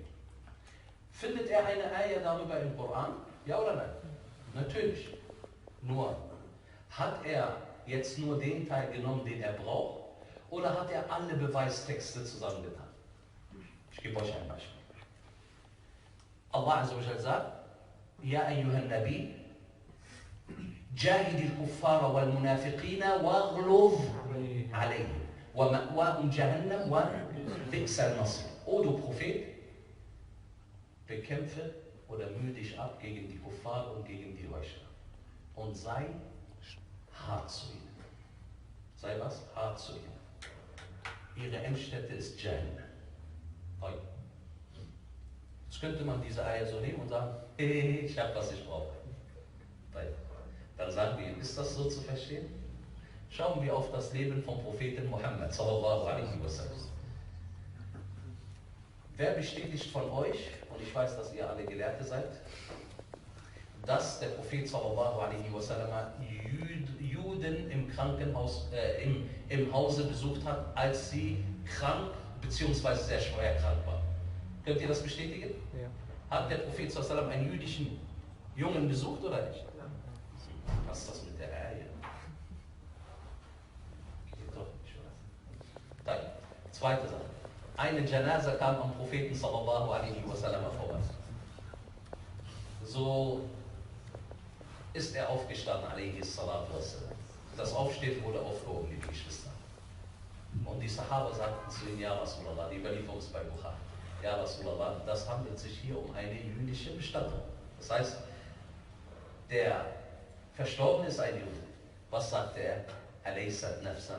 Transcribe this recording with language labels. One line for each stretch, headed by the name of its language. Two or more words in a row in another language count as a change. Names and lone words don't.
German: Findet er eine Ayah darüber im Koran? Ja oder nein? Natürlich. Nur, hat er jetzt nur den Teil genommen, den er braucht, oder hat er alle Beweistexte zusammengetan? Ich gebe euch ein Beispiel.
Arabic: الله عز وجل sagt, يا أيها النبي, جاهد الكفار والمنافقين واغلظ عليهم ومأواهم جهنم وبئس المصير.
German: O du Prophet, bekämpfe oder mühe dich ab gegen die Kuffar und gegen die Heuchler und sei hart zu ihnen. Sei was? Hart zu ihnen. Ihre Endstätte ist Jahannam. Jetzt könnte man diese Eier so nehmen und sagen, hey, ich habe, was ich brauche. Dann sagen wir, ist das so zu verstehen? Schauen wir auf das Leben vom Propheten Muhammad
Arabic: صلى الله عليه وسلم.
German: Wer bestätigt von euch, und ich weiß, dass ihr alle Gelehrte seid, dass der Prophet
Arabic: صلى الله عليه وسلم
German: Juden im Krankenhaus, im Hause besucht hat, als sie krank bzw. sehr schwer krank waren? Könnt ihr das bestätigen? Ja. Hat der Prophet
Arabic: صلى الله عليه وسلم
German: einen jüdischen Jungen besucht oder nicht? Was ist das mit der Eier? Geht doch nicht, oder? Dann, zweite Sache. Eine Janaza kam am Propheten
Arabic: صلى الله عليه وسلم
German: vorbei. So ist er aufgestanden,
Arabic: عليه الصلاة والسلام.
German: Das Aufstehen wurde aufgehoben, liebe Geschwister. Und die Sahaba sagten zu ihm,
Arabic: يا رسول الله,
German: die Überlieferung ist bei Buch.
Arabic: يا رسول الله,
German: das handelt sich hier um eine jüdische Bestattung. Das heißt, der Verstorbene ist ein Jude. Was sagt er?
Arabic: أليست نفسا.